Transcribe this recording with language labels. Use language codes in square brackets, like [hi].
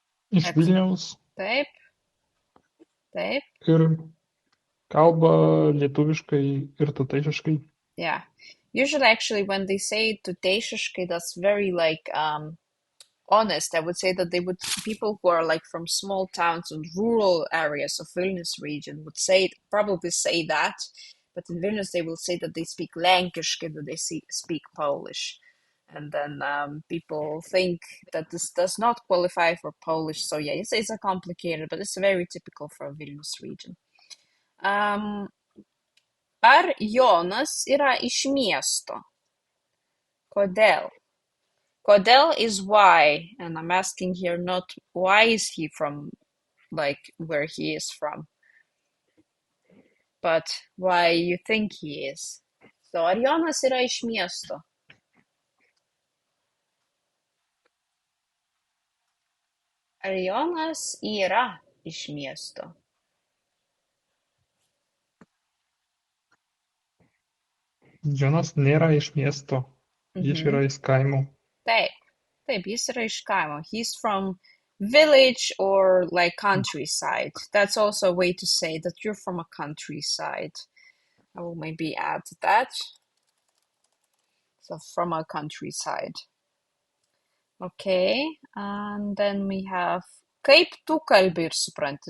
[lt] Iš Vilniaus Taip. Taip. ir kalba lietuviškai ir tuteišiškai. [en] Yeah. Usually, actually, when they say tuteišiškai, that's very like honest. I would say that people who are like from small towns and rural areas of Vilnius region would probably say that, but in Vilnius they will say that they speak Lenkiškai, that they speak Polish. And then people think that this does not qualify for Polish. So yeah, it's a complicated, but it's very typical for Vilnius region. [lt] Ar Jonas yra iš miesto? Kodėl? [en] Kodėl is why, and I'm asking here not why is he from, like where he is from, but why you think he is. [lt] So, ar Jonas yra iš miesto? Ar Jonas yra iš miesto? Jonas nėra iš miesto, jis yra iš kaimo. Taip, jis yra iš kaimo. [en] He's from village or like countryside. That's also a way to say that you're from a countryside. I will maybe add that. So from a countryside. Okay, and then we have [lt] kaip tu kalbi ir supranti.